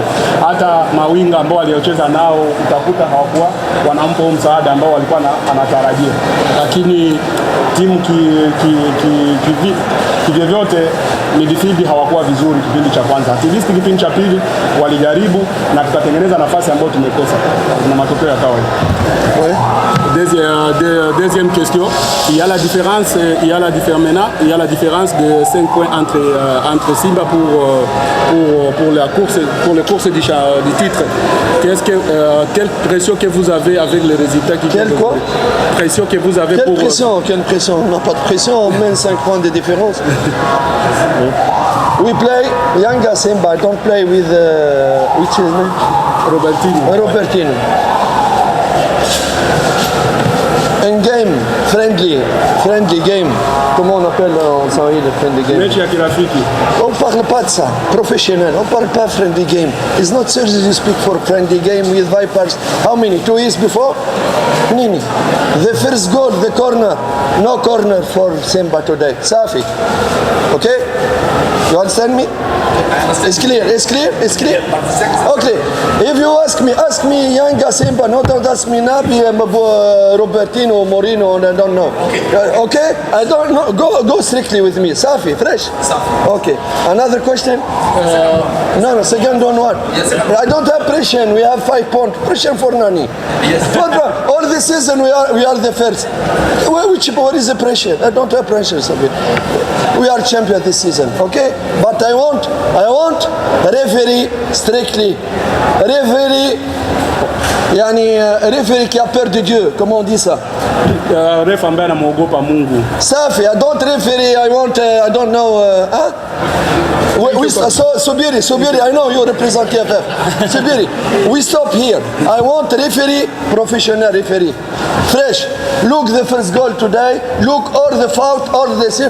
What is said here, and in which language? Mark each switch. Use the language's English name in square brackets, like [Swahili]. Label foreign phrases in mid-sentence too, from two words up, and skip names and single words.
[Swahili] Hata mawinga ambao waliocheza nao utakuta hawakuwa wanampa msaada ambao walikuwa anatarajia, lakini timu kivyovyote midfield hawakuwa vizuri kipindi cha kwanza. [English] At least [Swahili] kipindi cha pili walijaribu na tukatengeneza nafasi ambayo tumekosa. na matokeo ya kawaida. [French] Ouais. Deuxième question, il y a la différence de 5 points entre Simba pour les courses du titre. Quelle pression que vous avez avec les résultats qui Quelle quoi? Pression que vous avez Quelle pression? Quelle pression? On n'a pas de pression, on mène 5 points de différence. [English] We play Yanga Simba, don't play with which is name? Robertino. Un game, friendly game. [French] Comment on appelle en Sahel le [English] friendly game? [Swahili] Mechi ya kirafiki. [French] On parle pas de ça, professionnel. On parle pas [English] friendly game. It's not serious to speak for friendly game with Vipers. How many? 2 years before? Nini. The first goal, the corner. No corner for Simba today. Safi. Okay? You understand me? It's clear. Okay. If you ask me Yanga Simba, not ask me Nabi, Robertino, Morino, and I don't know. Okay? I don't know. Go strictly with me. Safi, fresh? Safi. Okay. Another question? No, second on what? Yes, I don't have pressure. We have 5 points. Pressure for Nani. Yes. All the season we are the first. What is the pressure? I don't have pressure, Safi. We are champion this season, okay? But I want referee strictly. [French] Referee qui a peur de Dieu, comment on dit ça? [Swahili] Ref ambaye anamuogopa Mungu. Safi, [English] I don't referee, I want, I don't know, Subiri, I know you represent KFF. Subiri, we stop here. I want referee, professional referee. Fresh. Look the first goal today. Look all the foul, all the shift.